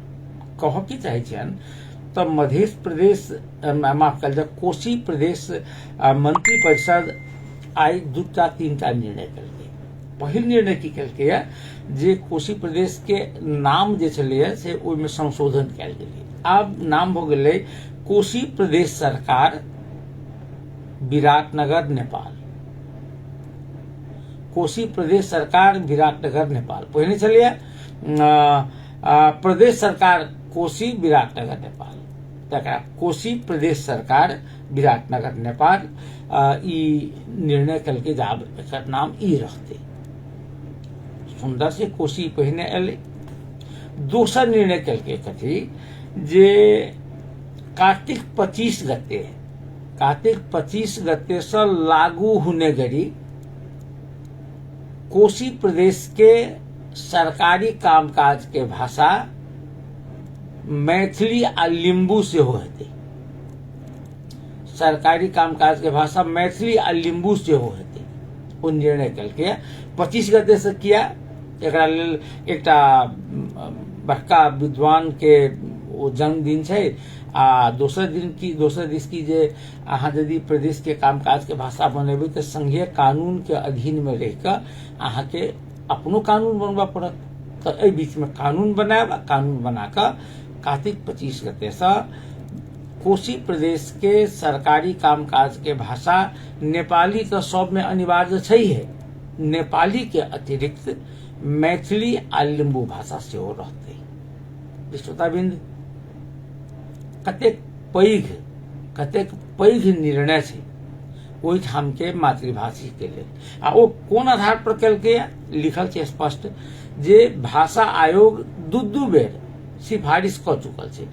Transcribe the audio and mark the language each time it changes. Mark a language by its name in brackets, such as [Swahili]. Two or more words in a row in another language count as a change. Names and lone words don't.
[Maithili] कहऽ की चाहै छियनि तो मध्य प्रदेश, माफ कल जाए, कोशी प्रदेश मंत्री परिषद आई 2-3टा निर्णय कलकै। पहिल निर्णय की कलकै जे कोशी प्रदेश के नाम जे छलैया से ओहिमे संशोधन कयल गेलै। आब नाम भऽ गेलै कोशी प्रदेश सरकार विराटनगर नेपाल। कोशी प्रदेश सरकार विराटनगर नेपाल। पहिने छलैया प्रदेश सरकार कोशी विराटनगर नेपाल, तकरा कोशी प्रदेश सरकार विराटनगर नेपाल ई निर्णय कल के जाब एकर नाम ई रहते। सुंदर से कोशी पहिने एले। दोसर निर्णय कल के कथी जे कार्तिक 25 गते से लागू होने गरी कोशी प्रदेश के सरकारी कामकाज के भाषा मैथिली आ लिम्बू से होते। सरकारी कामकाज के भाषा मैथिली आ लिम्बू से होते। वो निर्णय कल के 25 गते से किया। एकरा लेल एकटा बड़का विद्वान के वो जन्मदिन है आ दोसर दिस की जे अहाँ यदि प्रदेश के कामकाज के भाषा बनेबे तो संघीय कानून के अधीन में रहकर अहाँ के अपनो कानून बनवा पड़त। तो एहि बीच में कानून बनायब, कानून बनाकर कार्तिक 25 गते से कोशी प्रदेश के सरकारी कामकाज के भाषा नेपाली तो सब में अनिवार्य है, नेपाली के अतिरिक्त मैथिली आ लिम्बू भाषा से हो रहते। श्रोताबिंद कतेक पैघ निर्णय है ओहिठाम के मातृभाषी के लिए। आ ओ कोन आधार पर कल के लिखल है स्पष्ट जे भाषा आयोग दू बेर सिफारिश क चुकल है।